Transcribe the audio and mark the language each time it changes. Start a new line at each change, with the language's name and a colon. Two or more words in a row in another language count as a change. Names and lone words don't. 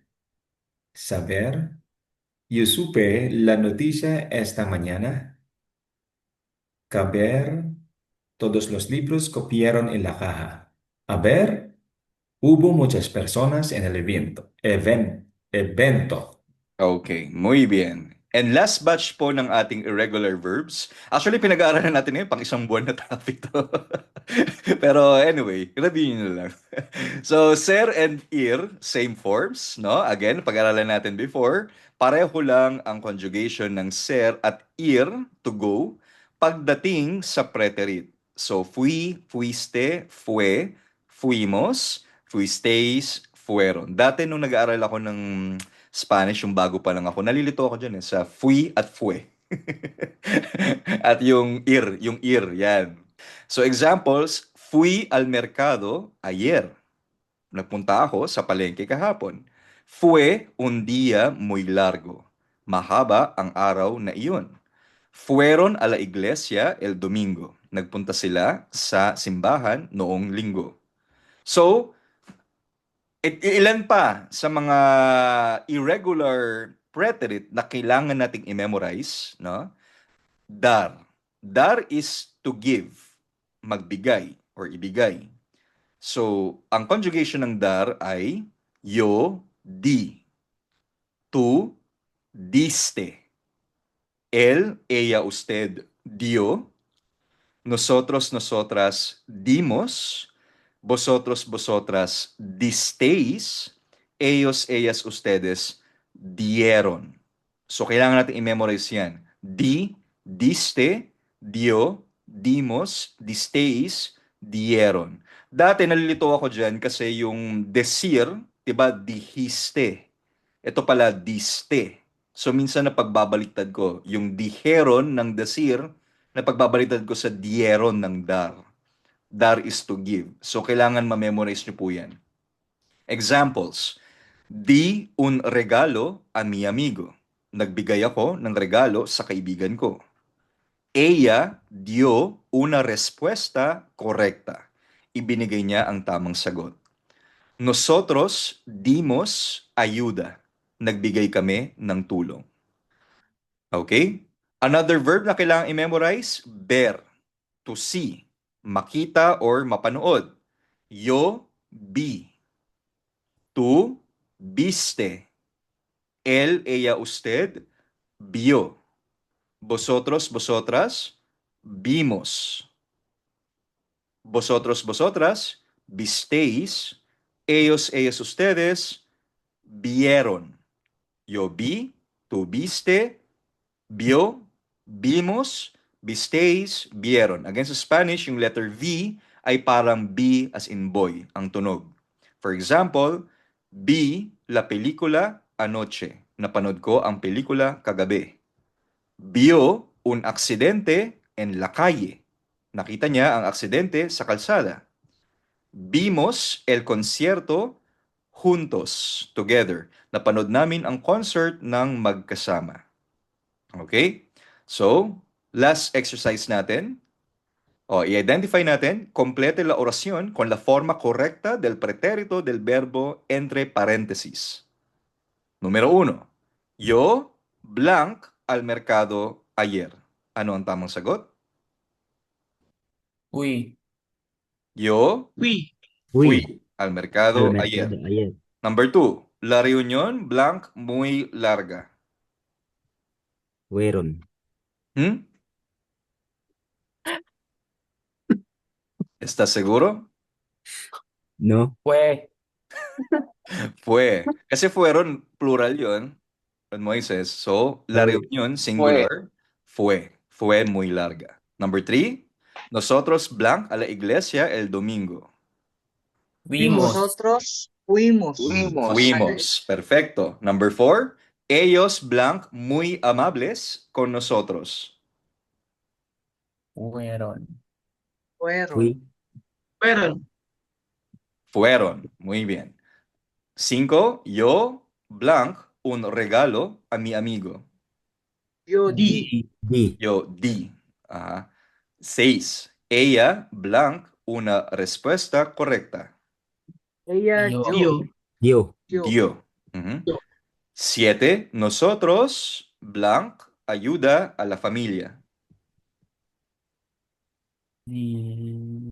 Spanish: Saber, yo supe la noticia esta mañana. Caber, todos los libros copiaron en la caja. Haber, hubo muchas personas en el evento. Okay, muy bien.
English: And last batch
Filipino: po ng ating
English: irregular verbs.
Filipino: Actually, pinag-aaralan natin ngayon, pang isang buwan na topic to. Pero anyway, review nyo lang.
English: So, ser and ir, same forms, no? Again,
Filipino: pag-aralan natin before, pareho lang ang conjugation ng ser at ir,
English: to go,
Filipino: pagdating sa preterit. So,
Spanish: fui, fuiste, fue, fuimos, fuisteis, fueron.
Filipino: Dati nung nag-aaral ako ng Spanish, yung bago pa lang ako, nalilito ako dyan sa fui at fue. At yung ir, yan.
English: So examples,
Spanish: fui al mercado ayer.
Filipino: Nagpunta ako sa palengke kahapon.
Spanish: Fue un día muy largo.
Filipino: Mahaba ang araw na iyon.
Spanish: Fueron a la iglesia el domingo.
Filipino: Nagpunta sila sa simbahan noong linggo. So, ilan pa sa mga irregular preterit na kailangan nating i-memorize, no?
English: Dar. Dar is to give,
Filipino: magbigay or ibigay. So, ang conjugation ng dar ay
Spanish: yo, di. Tu, diste. Él, ella, usted, dio. Nosotros, nosotras, dimos. Vosotros, vosotras, disteis. Ellos, ellas, ustedes, dieron.
Filipino: So, kailangan natin i-memorize yan.
Spanish: Di, diste, dio, dimos, disteis, dieron.
Filipino: Dati nalilito ako dyan kasi yung decir, diba, dijiste. Ito pala, diste. So, minsan napagbabaliktad ko. Yung dijeron ng decir, napagbabaliktad ko sa dieron ng dar.
English: Dar is to give. So,
Filipino: kailangan ma-memorize nyo po yan.
Spanish: Examples. Di un regalo a mi amigo.
Filipino: Nagbigay ako ng regalo sa kaibigan ko.
Spanish: Ella dio una respuesta correcta.
Filipino: Ibinigay niya ang tamang sagot.
Spanish: Nosotros dimos ayuda.
Filipino: Nagbigay kami ng tulong.
English: Okay? Another verb
Filipino: na kailangan i-memorize,
English: ver, to see,
Filipino: makita or mapanood.
Spanish: Yo vi. Tu viste. Él, ella, usted vio. Vosotros, vosotras vimos. Vosotros, vosotras visteis. Ellos, ellas, ustedes vieron. Yo vi, tú viste, vio, vimos, visteis, vieron.
Filipino: Again, sa Spanish, yung letter V ay parang B
English: as in boy,
Filipino: ang tunog.
English: For example,
Spanish: vi la película anoche.
Filipino: Napanood ko ang pelikula kagabi.
Spanish: Vio un aksidente en la calle.
Filipino: Nakita niya ang aksidente sa kalsada.
Spanish: Vimos el concierto juntos,
English: together.
Filipino: Napanood namin ang concert ng magkasama.
English: Okay? So, last exercise natin.
Filipino: I-identify natin,
Spanish: complete la oración con la forma correcta del pretérito del verbo entre paréntesis. Número 1. Yo, blank, al mercado ayer.
Filipino: Ano ang tamang sagot?
Spanish: Fui. Yo, Fui. fui al mercado Al ayer. mercado ayer.
English: Number 2.
Spanish: La reunión, blank, muy larga. Fueron. ¿Estás seguro? No. Fue.
Filipino: Fue. Kasi fueron, plural yun, Moises. So,
Spanish: la Fue. reunión, singular, fue. Fue muy larga. Number 3. Nosotros, blank, a la iglesia el domingo. Fuimos. Nosotros fuimos. Fuimos. Perfecto. Number 4. Ellos, blank, muy amables con nosotros. Fueron. Fueron. Fui. Fueron. Fueron. Muy bien. 5. Yo, blank, un regalo a mi amigo. Yo Di. Di. Yo di. Ajá. 6. Ella, blank, una respuesta correcta. Ella Yo. Dio. Dio. Dio. Ujú. 7. Nosotros, blank, ayuda a la familia. Di-